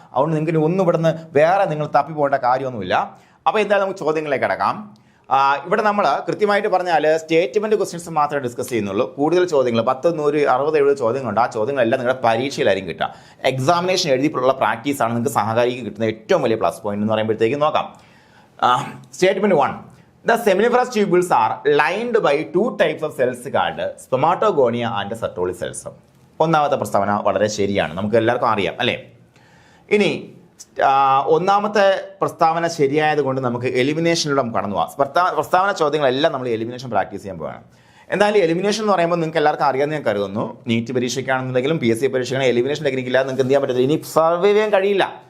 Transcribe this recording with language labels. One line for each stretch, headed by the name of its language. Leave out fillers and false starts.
Malayalam: അതുകൊണ്ട് നിങ്ങൾക്ക് ഒന്നും ഇവിടുന്ന് വേറെ നിങ്ങൾ തപ്പി പോകേണ്ട കാര്യമൊന്നുമില്ല. അപ്പോൾ എന്തായാലും നമുക്ക് ചോദ്യങ്ങളിലേക്ക് കിടക്കാം. ഇവിടെ നമ്മൾ കൃത്യമായിട്ട് പറഞ്ഞാൽ സ്റ്റേറ്റ്മെന്റ് ക്വസ്റ്റ്യൻസ് മാത്രമേ ഡിസ്കസ് ചെയ്യുന്നുള്ളൂ. കൂടുതൽ ചോദ്യങ്ങൾ 10, 100, 60, 70 ചോദ്യങ്ങളുണ്ട്. ആ ചോദ്യങ്ങളെല്ലാം നിങ്ങളുടെ പരീക്ഷയിലായിരിക്കും കിട്ടുക. എക്സാമിനേഷൻ എഴുതിയിട്ടുള്ള പ്രാക്ടീസാണ് നിങ്ങൾക്ക് സഹകാരിക്ക് കിട്ടുന്ന ഏറ്റവും വലിയ പ്ലസ് പോയിന്റ് എന്ന് പറയുമ്പോഴത്തേക്കും നോക്കാം.
English: Statement 1. The seminiferous tubules are lined by two types of cells called spermatogonia and Sertoli cells.
Malayalam: ഒന്നാമത്തെ പ്രസ്താവന വളരെ ശരിയാണ്, നമുക്ക് എല്ലാവർക്കും അറിയാം അല്ലേ. ഇനി ഒന്നാമത്തെ പ്രസ്താവന ശരിയായത് കൊണ്ട് നമുക്ക് എലിമിനേഷനിലൂടെ കടന്നു പോകാം. പ്രസ്താവന ചോദ്യങ്ങളെല്ലാം നമ്മൾ എലിമിനേഷൻ പ്രാക്ടീസ് ചെയ്യാൻ പോവുകയാണ്. എന്തായാലും എലിമിനേഷൻ എന്ന് പറയുമ്പോൾ നിങ്ങൾക്ക് എല്ലാവർക്കും അറിയാമെന്ന് ഞാൻ കരുതുന്നു. നീറ്റ് പരീക്ഷയ്ക്കാണെന്നുണ്ടെങ്കിലും PSC പരീക്ഷയ്ക്കാണെങ്കിൽ എലിമിനേഷൻ ടെക്നിക്ക് ഇല്ലാതെ നിങ്ങൾക്ക് എന്ത് ചെയ്യാൻ പറ്റില്ല, ഇനി സർവേ ചെയ്യാൻ കഴിയില്ല.